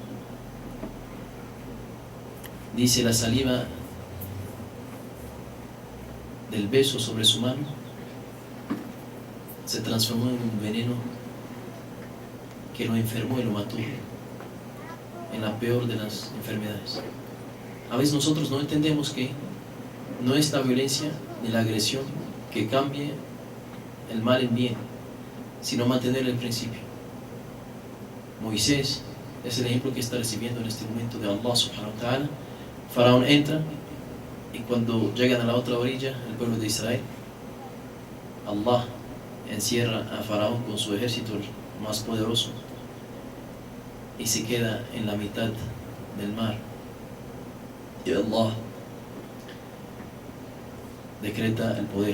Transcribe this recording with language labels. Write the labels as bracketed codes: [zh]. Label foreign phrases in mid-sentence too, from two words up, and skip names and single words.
[es] Dice, la saliva del beso sobre su mano se transformó en un veneno que lo enfermó y lo mató, en la peor de las enfermedades. A veces nosotros no entendemos que no es la violencia ni la agresión que cambie el mal en bien, sino mantener el principio. Moisés es el ejemplo que está recibiendo en este momento de Allah [ar] سبحانه وتعالى. [es] Faraón entra, y cuando llegan a la otra orilla, el pueblo de Israel, Allah encierra a Faraón con su ejército más poderoso y se queda en la mitad del mar. Y Allah decreta el poder.